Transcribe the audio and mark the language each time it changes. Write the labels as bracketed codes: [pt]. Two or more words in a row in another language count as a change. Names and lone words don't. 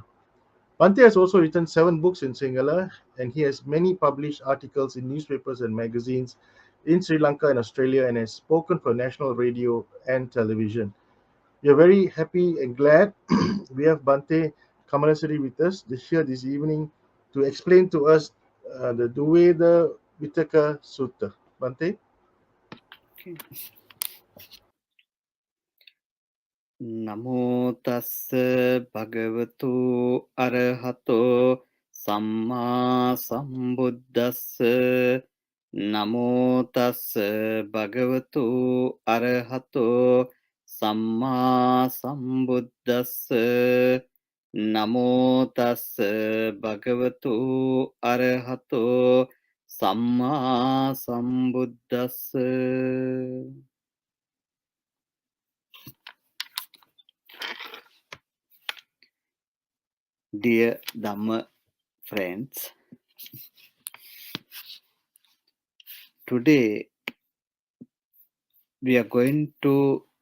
[en] Bhante has also written 7 books in Sinhala, and he has many published articles in newspapers and magazines in Sri Lanka and Australia, and has spoken for national radio and television. We are very happy and glad we have Bhante Kamalasiri with us here this evening to explain to us the Duveda Vitaka Sutta. Bhante? Okay. [pi] Namo tassa bhagavato arahato samma sambuddhassa. Namo tassa bhagavato arahato samma sambuddhassa. Namo tassa bhagavato arahato samma sambuddhassa. [en] Dear Dhamma friends, today we are going to